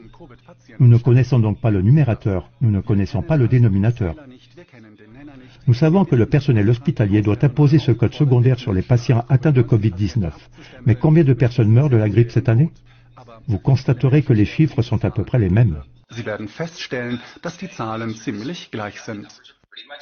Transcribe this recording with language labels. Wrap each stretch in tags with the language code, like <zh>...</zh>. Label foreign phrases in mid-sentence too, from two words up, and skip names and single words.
<fr>Nous ne connaissons donc pas le numérateur, nous ne connaissons pas le dénominateur. Nous savons que le personnel hospitalier doit imposer ce code secondaire sur les patients atteints de Covid-19. Mais combien de personnes meurent de la grippe cette année? Vous constaterez que les chiffres sont à peu près les mêmes.</fr> <de>Sie werden feststellen, dass die Zahlen ziemlich gleich sind.</de>